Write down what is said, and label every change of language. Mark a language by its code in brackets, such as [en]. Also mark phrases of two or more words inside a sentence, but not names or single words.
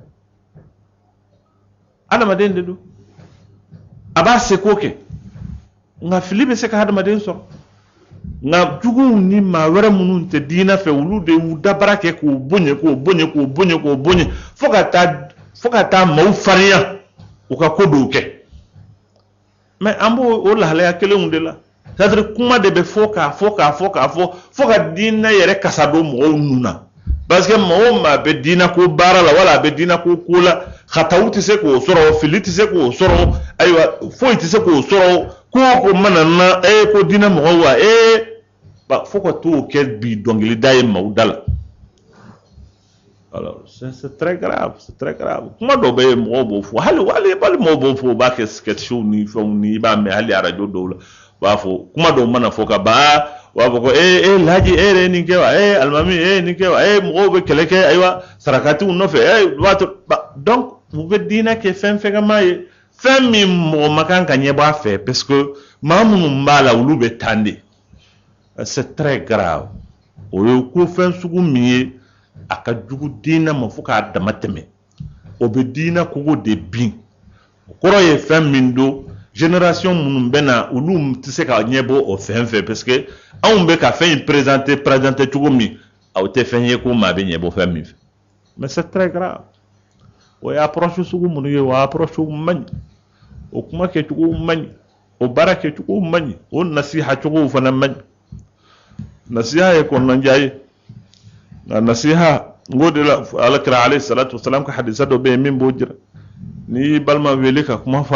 [bm] adamaden de don a b'a seko kɛ nga fili be se ka hadamaden sɔrɔ nga jugu ni ma wɛrɛ minnu tɛ diina fɛ olu de y'u dabara kɛ k'u bonye fo ka taa maaw farinya u ka ko dɔw kɛ mais an b'o o lahalaya kelenw de la [fr] c'est-à-dire [bm] kuma de bɛ fɔ fo ka diina yɛrɛ kasa don mɔgɔw nun na [fr] parce que [bm] maa o maa bɛ diina ko baara la wala a bɛ diina ko la khataw tɛ se k'o sɔrɔ fili tɛ se k'o sɔrɔ ayiwa foyi tɛ se k'o sɔrɔ ko mana na ko diina mɔgɔw wa fo ka t'o kɛ bi dɔnkilida ye maaw da la [fr] alors c'est très grave [bm] kuma dɔw bɛ yen mɔgɔw b'o fɔ hali mɔgɔw b'o fɔ u b'a kɛ [en] sketch show [bm] ni fɛnw ni i b'a mɛn hali arajo dɔw la u b'a fɔ kuma dɔw mana fɔ ka ban u b'a fɔ ko Laji yɛrɛ ye nin kɛ wa alimami nin kɛ wa mɔgɔw bɛ kɛlɛ kɛ ayiwa sarakatiw nɔfɛ donc u bɛ diinɛ kɛ fɛn fɛngɛma ye fɛn min mɔgɔ ma kan ka ɲɛbɔ a fɛ [fr] parce que [bm] maa minnu b'a la olu bɛ tan de [fr] c'est très grave [bm] o ye ko fɛn sugu min ye a ka jugu diinɛ ma fo k'a dama tɛmɛ o bɛ diinɛ kogo de bin o kɔrɔ ye fɛn min don génération minnu bɛ na olu tɛ se ka ɲɛbɔ o fɛn fɛ [fr] parce que [bm] anw bɛ ka fɛn in présenter cogo min aw tɛ fɛn ye ko maa bɛ ɲɛbɔ fɛn min fɛ [fr] mais c'est très grave [bm] o ye approche sugu minnu ye o approche man ɲi o kuma kɛcogo man ɲi o baara kɛcogo man ɲi o nasiha cogo fana man ɲi nasiha ye kɔnɔndiya ye nka nasiha ngo de la alakira [ar] عليه الصلاة والسلام [bm] ka hadisa dɔ bɛ yen min b'o jira ni balima wele ka kuma fɔ